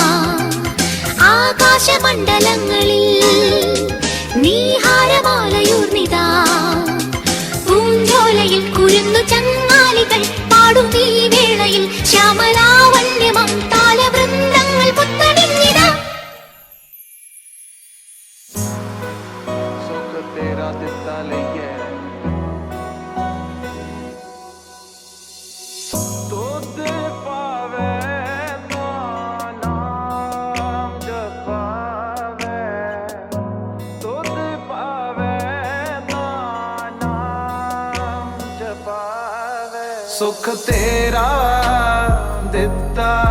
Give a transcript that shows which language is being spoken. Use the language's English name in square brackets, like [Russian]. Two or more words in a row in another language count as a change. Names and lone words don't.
[Malayalam] ആകാശമണ്ഡലങ്ങളിൽ നീഹാരമാലയൂർന്നിതാ പൂഞ്ചോലയിൽ കുരുന്നു ചങ്ങാലികൾ പാടും ഈ വേളയിൽ ശ്യാമലാവണ്യമാം താലവൃന്ദങ്ങൾ മുത്തണിഞ്ഞിതാ [Punjabi] ਸੁਖ ਤੇਰਾ ਦਿੱਤਾ ਲਈਏ ਦੁੱਧ ਪਾਵੇ ਤਾਂ ਨਾਮ ਜਪਾਵੇ ਦੁੱਧ ਪਾਵੇ ਤਾਂ ਨਾਮ ਜਪਾਵੇ ਸੁਖ ਤੇਰਾ ਦਿੱਤਾ